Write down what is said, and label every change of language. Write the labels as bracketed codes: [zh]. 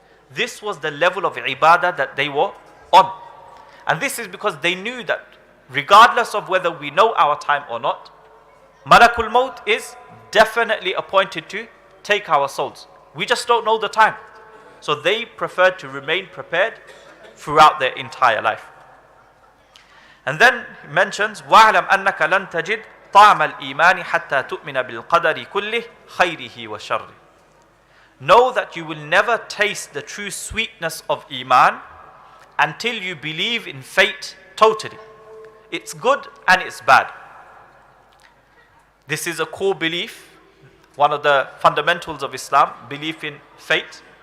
[en] This was the level of ibadah that they were on. And this is because they knew that regardless of whether we know our time or not, Malakul Maut is definitely appointed to take our souls. We just don't know the time. So they preferred to remain prepared throughout their entire life. And then he mentions, [ar] وَاعْلَمْ أَنَّكَ لَن تَجِدْ طَعْمَ الْإِيمَانِ حَتَّى تُؤْمِنَ بِالْقَدَرِ كُلِّهِ خَيْرِهِ وَشَرِّهِ. [en] Know that you will never taste the true sweetness of Iman until you believe in fate totally. It's good and it's bad. This is a core belief, one of the fundamentals of Islam, belief in fate.